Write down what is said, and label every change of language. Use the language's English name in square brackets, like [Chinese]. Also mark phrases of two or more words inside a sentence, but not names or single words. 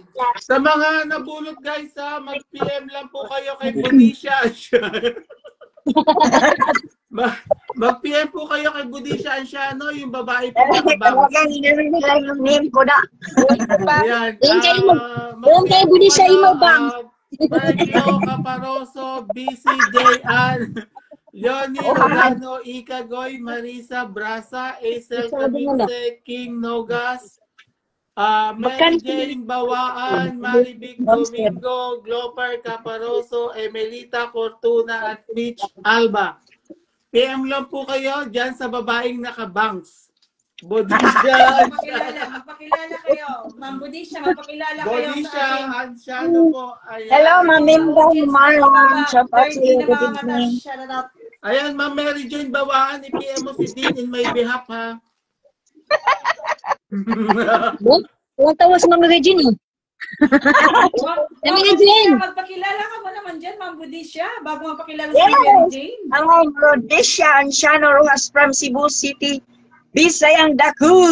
[Filipino] Sa mga nabulot guys ha, mag-PM lang po kayo kay Budisha. Mag-PM po kayo kay Budisha Ansiano, yung babae po na kabang. yung name ko na. Ayan. Yung kay Budisha Imabang. Berglo Caparoso, BCJ Ann, Leonie Rolano, Ika Goy, Marisa Brasa, Acel Caminse, King Nogas, Mary Jane Bawaan, Maribig Domingo, Gloper Caparoso, Emelita Cortuna at Mitch Alba. PM lang po kayo dyan sa babaeng nakabangs. Bodisha, Magpakilala kayo. Ma'am Budisha, magpakilala kayo Bodisha, sa ating Ansiano po. Ayan. [English] Hello, Ma'am Minda Maron. Shout out to you. Good evening. Shout out. [Filipino] Ayan, Ma'am Mary Jane Bawaan, i-PM mo si Dean [English] in my behalf, [Filipino] ha? Huwag tawas Ma'am Regine. Ma'am Budisha, magpakilala ka mo naman dyan, Ma'am Budisha, bago magpakilala si Mary Jane. Ang Rodisha Ansiano Rojas from Cebu City. [Cebuano] Bisayang Daku.